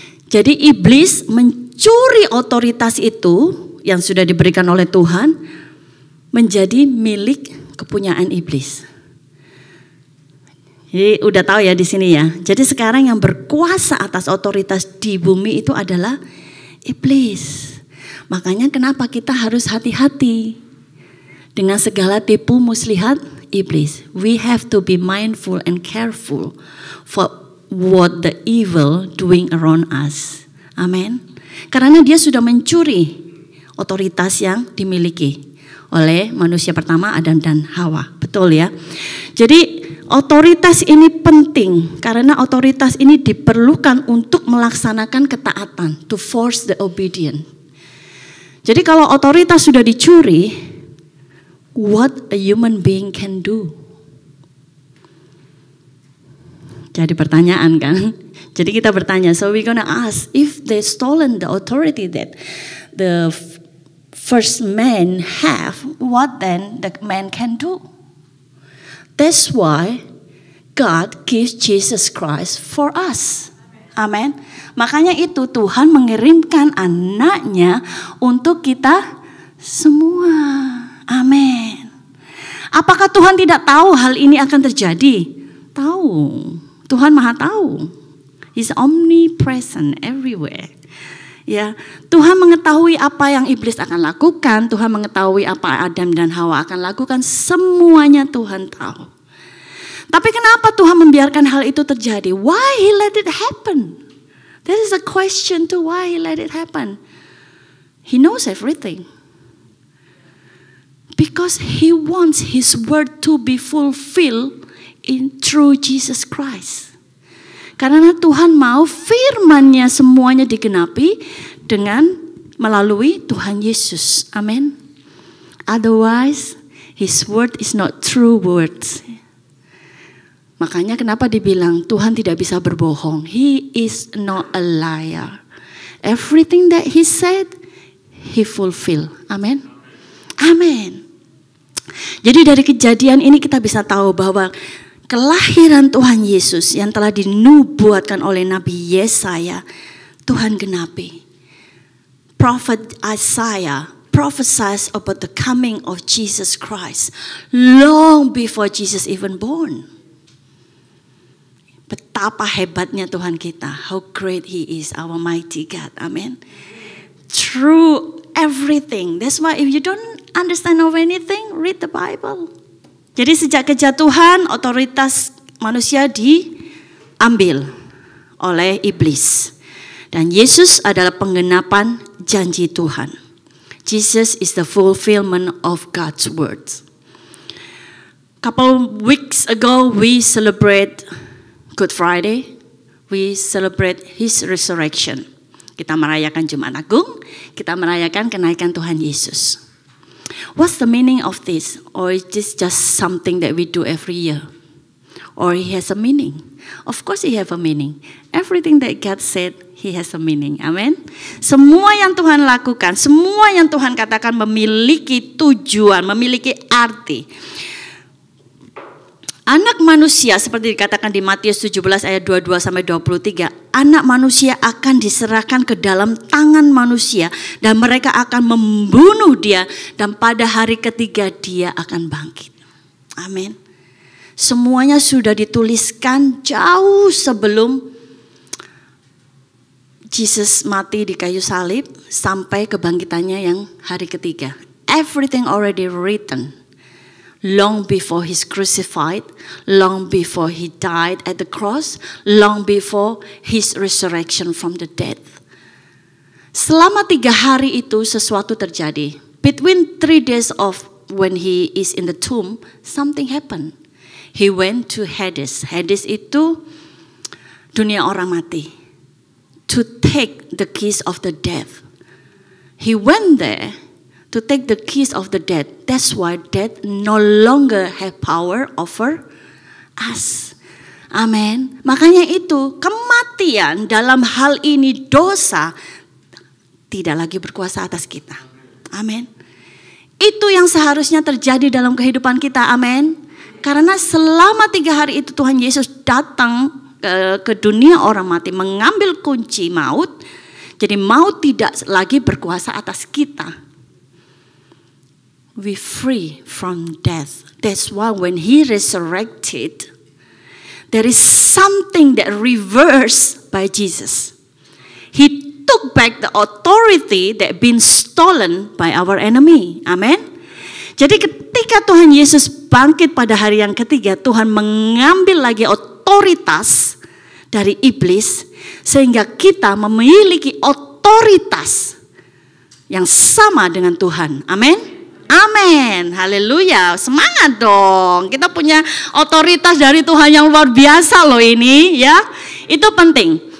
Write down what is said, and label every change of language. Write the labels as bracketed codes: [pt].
[id] Jadi iblis mencuri otoritas itu yang sudah diberikan oleh Tuhan menjadi milik kepunyaan iblis. Jadi udah tahu ya di sini ya. Jadi sekarang yang berkuasa atas otoritas di bumi itu adalah iblis. Makanya kenapa kita harus hati-hati dengan segala tipu muslihat iblis. [en] We have to be mindful and careful for what the evil doing around us. Amen. [id] Karena dia sudah mencuri otoritas yang dimiliki oleh manusia pertama Adam dan Hawa. Betul ya. Jadi otoritas ini penting karena otoritas ini diperlukan untuk melaksanakan ketaatan, [en] to force the obedience. [id] Jadi kalau otoritas sudah dicuri, [en] what a human being can do? [id] Jadi pertanyaan kan? Jadi kita bertanya, [en] so we're gonna ask, if they stolen the authority that the first man have, what then the man can do? That's why God gives Jesus Christ for us. Amen. [id] Makanya itu Tuhan mengirimkan anaknya untuk kita semua. Amin. Apakah Tuhan tidak tahu hal ini akan terjadi? Tahu. Tuhan Maha tahu. [en] He's omnipresent everywhere. [id] Ya, Tuhan mengetahui apa yang iblis akan lakukan, Tuhan mengetahui apa Adam dan Hawa akan lakukan, semuanya Tuhan tahu. Tapi kenapa Tuhan membiarkan hal itu terjadi? [en] Why He let it happen? That is a question too, why He let it happen? He knows everything. Because He wants His word to be fulfilled through Jesus Christ. [id] Karena Tuhan mau firman-Nya semuanya digenapi dengan melalui Tuhan Yesus. Amin. [en] Otherwise, His word is not true words. [id] Makanya kenapa dibilang Tuhan tidak bisa berbohong. [en] He is not a liar. Everything that He said, He fulfill. [id] Amin. Amin. Jadi dari kejadian ini kita bisa tahu bahwa kelahiran Tuhan Yesus yang telah dinubuatkan oleh Nabi Yesaya, Tuhan genapi. [en] Prophet Isaiah prophesies about the coming of Jesus Christ long before Jesus even born. [id] Betapa hebatnya Tuhan kita. [en] How great He is, our mighty God. Amen. Through everything. That's why if you don't understand of anything, read the Bible. [id] Jadi sejak kejatuhan, otoritas manusia diambil oleh iblis. Dan Yesus adalah penggenapan janji Tuhan. [en] Jesus is the fulfillment of God's words. Couple weeks ago, we celebrate Good Friday. We celebrate His resurrection. [id] Kita merayakan Jumat Agung, kita merayakan kenaikan Tuhan Yesus. [en] What's the meaning of this? Or is this just something that we do every year? Or He has a meaning? Of course He has a meaning. Everything that God said, He has a meaning. Amen. [id] Semua yang Tuhan lakukan, semua yang Tuhan katakan memiliki tujuan, memiliki arti. Anak manusia seperti dikatakan di Matius 17 ayat 22 sampai 23, anak manusia akan diserahkan ke dalam tangan manusia dan mereka akan membunuh dia dan pada hari ketiga dia akan bangkit. Amin. Semuanya sudah dituliskan jauh sebelum Jesus mati di kayu salib sampai kebangkitannya yang hari ketiga. [en] Everything already written. Long before He's crucified, long before He died at the cross, long before His resurrection from the dead. [id] Selama 3 hari itu sesuatu terjadi. [en] Between 3 days of when He is in the tomb, something happened. He went to Hades. [id] Hades itu dunia orang mati. [en] To take the keys of the death. He went there to take the keys of the dead. That's why death no longer have power over us. [id] Amin. Makanya itu kematian dalam hal ini dosa tidak lagi berkuasa atas kita. Amin. Itu yang seharusnya terjadi dalam kehidupan kita. Amin. Karena selama 3 hari itu Tuhan Yesus datang ke dunia orang mati mengambil kunci maut. Jadi maut tidak lagi berkuasa atas kita. [en] We free from death. That's why when He resurrected, there is something that reversed by Jesus. He took back the authority that been stolen by our enemy. Amen. [id] Jadi ketika Tuhan Yesus bangkit pada hari yang ketiga, Tuhan mengambil lagi otoritas dari iblis sehingga kita memiliki otoritas yang sama dengan Tuhan. Amin. Amin, haleluya, semangat dong. Kita punya otoritas dari Tuhan yang luar biasa loh ini ya. Itu penting.